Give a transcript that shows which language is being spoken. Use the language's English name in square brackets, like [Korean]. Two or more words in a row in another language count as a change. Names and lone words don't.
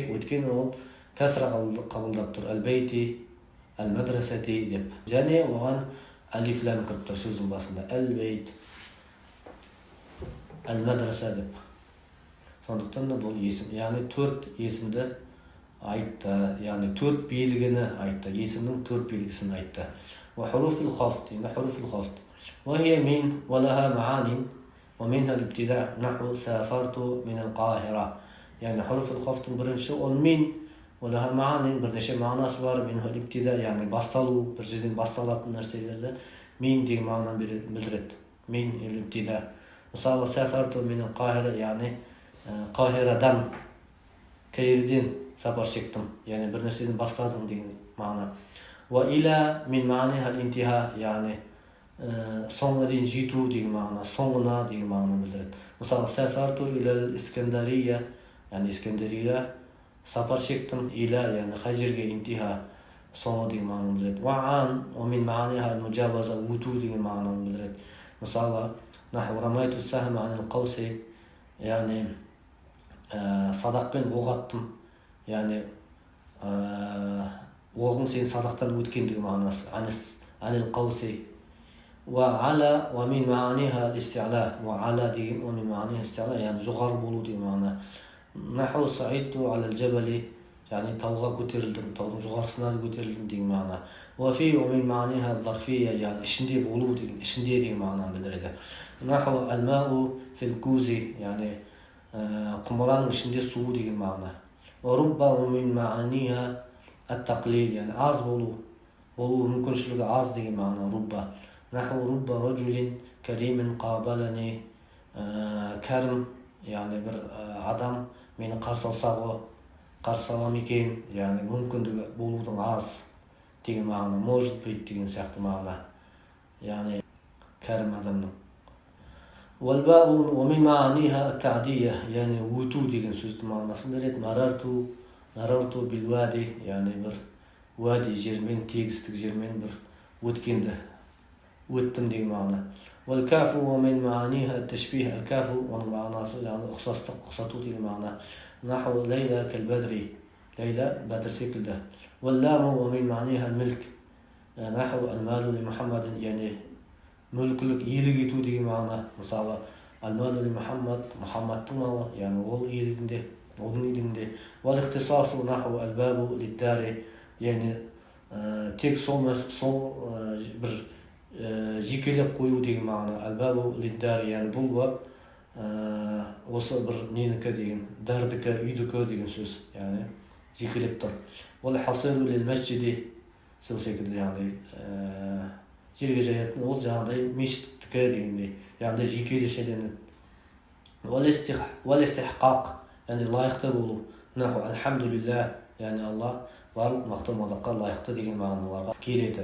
[Kazakh] Өйткені ол кәсір қабылдап тұр. [Arabic] البيت، المدرسة [Kazakh] деп. Және оған алиф лам кіріп тұр сөздің басында. [Arabic] البيت، المدرسة [Kazakh] деп. Сондықтан да бұл есім. Яғни төрт есімді айтты, яғни төрт белгіні айтты, есімнің төрт белгісін айтты. [Arabic] وحروف الخفض، يعني حروف الخفض وهي من ولها معان ومنها الابتداء نحو سافرت من القاهرة. يعني حروف الخفض [Kazakh] бірінші ол [Arabic] min ولها معان, [Kazakh] бірнеше мағынасы бар. [Arabic] منه الابتداء, [Kazakh] яғни басталу, бір жерден басталатын нәрселерді min деген мағынаны білдіреді. [Arabic] من الابتداء. Мысалы, سافرت من القاهرة, [Kazakh] яғни Қахирадан, Каирден сапар шектім, яғни бір нәрседен бастадым деген мағына. [Arabic] وإلى من معانيها الانتهاء, [Kazakh] яғни соңына дейін жету деген мағына, соңына деген мағына білдіреді. Мысалы, [Arabic] سافرت إلى الإسكندرية, [Kazakh] яғни Искандария сапар шектім, иля, яғни қай жерге, интиха соңы деген мағына білдіреді. [Arabic] وعن من معانيها المجاوزة, [Kazakh] өту деген мағына білдіреді. Мысалы, [Arabic] نحو رميت السهم عن القوس, [Kazakh] яғни садақпен оқ аттым, яғни оғың сен садақтан өткендігі мағынасы. [Arabic] عن القوس. وعلى ومن معانيها الاستعلاء، وعلى деген ومن معانيها الاستعلاء, [Kazakh] яғни жоғары болу деген мағына. [Arabic] نحو صعدت على الجبل, [Kazakh] яғни тауға көтерілдім, таудың жоғарысына көтерілдім деген мағына. [Arabic] وفي ومن معانيها الظرفية, [Kazakh] яғни ішінде болу деген, ішінде деген мағынаны білдіреді. [Arabic] نحو الماء في الكوز, [Kazakh] яғни құмыраның ішінде су деген мағына. [Arabic] رب من معانيها التقليل, [Kazakh] яғни аз болу мүмкіншілігі аз деген мағына. Рубба. [Arabic] نحو رب رجل كريم قابلني, [Kazakh] кәрім, яғни бір адам мені қарсы алам екен, яғни мүмкіндігі болудың аз деген мағына. [Russian] Может быть [Kazakh] деген сияқты мағына, яғни кәрім адамның. [Arabic] والباء ومن معانيها التعدية, يعني [Kazakh] өту деген сөздің мағынасын береді. [Arabic] مررت بالوادي, [Kazakh] яғни бір уади жермен, тегістік жермен бір өттім деген мағына. [Arabic] والكاف ومن معانيها التشبيه, الكاف [Kazakh] оның мағынасы яғни ұқсастық, ұқсату деген мағына. [Arabic] نحو ليلى كالبدر, ليلى بدر секілді. واللام ومن معانيها الملك, نحو المال لمحمد, [Kazakh] яғни мүлкілік, иелік ету деген мағына. Мысалы, [Arabic] المال لمحمد, [Kazakh] Мұхаммадтың малы, яғни ол иелігінде, оның иелігінде. [Arabic] والاختصاص نحو الباب للدار, [Kazakh] яғни тек сол бір жекелеп қою деген мағына. [Arabic] الباب للدار, [Kazakh] яғни бұл бап осы бір ненікі деген, дәрдікі, үйдікі деген сөз, яғни жекелеп тұр. [Arabic] والحصير للمسجد, [Kazakh] сол секілді, яғни жерге жаятын, ол жаңағыдай мешіттікі дегендей, яғни жеке жешеленеді. Вал-истихқақ, яғни лайықты болу. [Arabic] نحو الحمد لله, [Kazakh] яғни Алла, барлық мақтау мадаққа лайықты деген мағыналарға келеді.